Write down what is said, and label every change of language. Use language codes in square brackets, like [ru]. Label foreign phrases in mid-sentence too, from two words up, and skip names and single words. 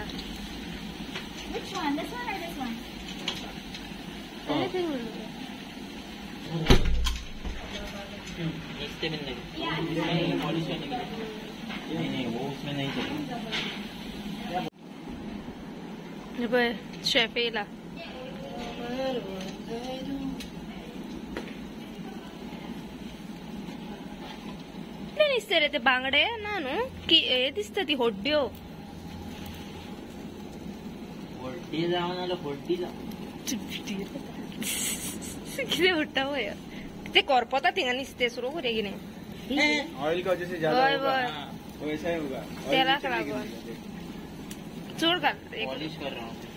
[en] Which one? This one or this one? Anything [hi] नीचे में नहीं पॉलिश करने के लिए नहीं वो उसमें नहीं चलेगा. [kok] हे पळय शेफ येयला. दिसता रे ते बांगडे ना न्हू की हे दिसता ती होड्ड्यो. होड्डी जाऊन आलो होड्डी जाऊन कितें उठता पळय ते करपता थिंगा नुस्तें सुरू करूया कितें [hi] ऑयल का वजह से ज्यादा [kok] हय [hi] होगा [kok] हय [hi] वैसा ही होगा. [kok] तेलाक लागून चड घाल. [hi] पॉलिश कर रहा हूँ.